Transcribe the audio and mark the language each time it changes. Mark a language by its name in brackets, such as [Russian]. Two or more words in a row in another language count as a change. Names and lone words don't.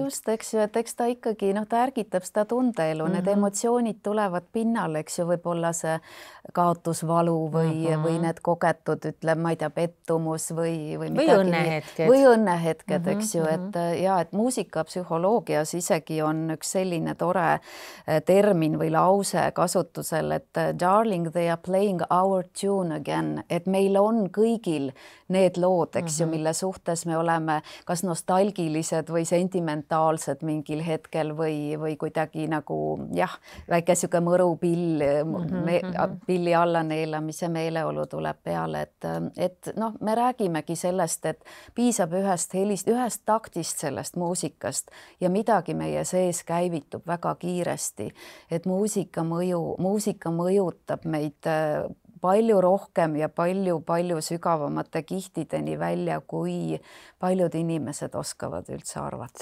[Estonian] No just, eks ju, et eks ta ikkagi, ta ärgitab seda tundeelu, need emotsioonid tulevad pinnale, eks ju, võib-olla see kaotusvalu või need kogetud, ütleme, ma ei tea, pettumus või õnnehetked, eks ju, et muusikapsühholoogias isegi on üks selline tore termin või lause kasutusel, et [English] darling, they are playing our tune again, [Estonian] et meil on kõigil need lood, eks ju, mille suhtes me oleme kas nostalgilised või sentimentaalsed mingil hetkel või kuidagi nagu väike siuke mõrupill, pilli alla neelamise meeleolu tuleb peale, et me räägimegi sellest, et piisab ühest helist, ühest taktist sellest muusikast ja midagi meie sees käivitub väga kiiresti, et muusika mõjutab meid palju rohkem ja palju sügavamate kihtideni välja, kui paljud inimesed oskavad üldse arvata.